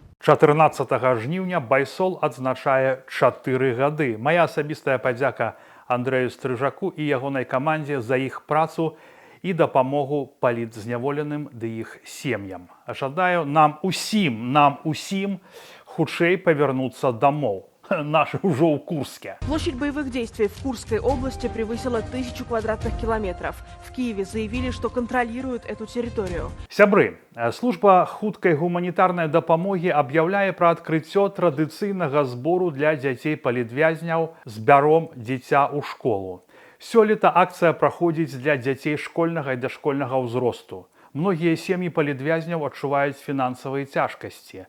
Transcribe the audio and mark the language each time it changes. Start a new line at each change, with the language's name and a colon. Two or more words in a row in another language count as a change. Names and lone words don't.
Belarusian: 14 жніўня Байсол адзначае 4 гады. Мая асабістая падзяка Андрэю Стрыжаку і ягонай камандзе за іх працу і дапамогу палітзняволеным ды іх сем'ям. Жадаю нам усім хутчэй павярнуцца дамоў.
Russian: Наши уже у Курске. Площадь боевых действий в Курской области превысила 1000 квадратных километров. В Киеве заявили, что контролируют эту территорию.
Belarusian: Сябры, служба хуткай гуманітарнай дапамогі аб'яўляе пра адкрыццё традыцыйнага збору для дзяцей палітвязняў «Збяром дзіця ў школу». Сёлета акцыя праходзіць для дзяцей школьнага і дашкольнага ўзросту. Многія сем'і палітвязняў адчуваюць фінансавыя цяжкасці.